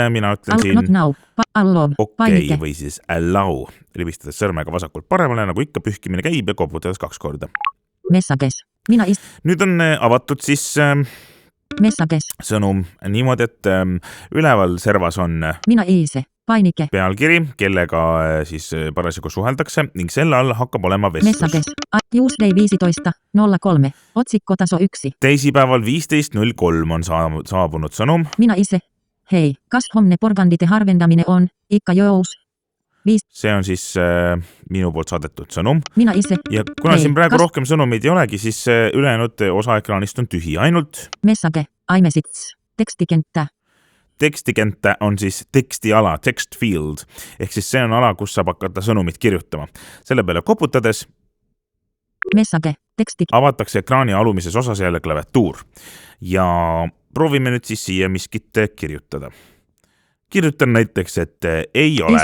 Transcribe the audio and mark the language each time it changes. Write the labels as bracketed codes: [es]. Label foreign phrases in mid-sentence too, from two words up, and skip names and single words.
[et] Mina ütlen siin okei või siis allow, libistades sõrmega vasakult paremale, nagu ikka pühkimine käib ja koputades 2 korda. Messages. Mina ise. Nüüd on avatud siis Messages. sõnum niimoodi, et üleval servas on Mina ise. Painike. Pealkiri, kellega siis parasjagu suheldakse ning selle all hakkab olema vestlus. [en] Messages. Tuesday 15.03. [fi] Otsikkotaso 1. [et] Teisipäeval 15.03 on saabunud sõnum. Mina ise. Hei, kas homne porgandite harvendamine on ikka jõus? See on siis minu poolt saadetud sõnum. Mina ise. Ja kuna siin praegu rohkem sõnumeid ei olegi, siis ülejäänud osa ekraanist on tühi. Ainult [fi] Message. Aimesits. Tekstikenttä. [et] Tekstikenttä on siis tekstiala, [en] text field. [et] Ehk siis see on ala, kus saab hakata sõnumit kirjutama. Selle peale koputades Message. avatakse ekraani alumises osas jälle klaviatuur. Ja proovime nüüd siis siia miskit kirjutada. Kirjutan näiteks, et ei ole.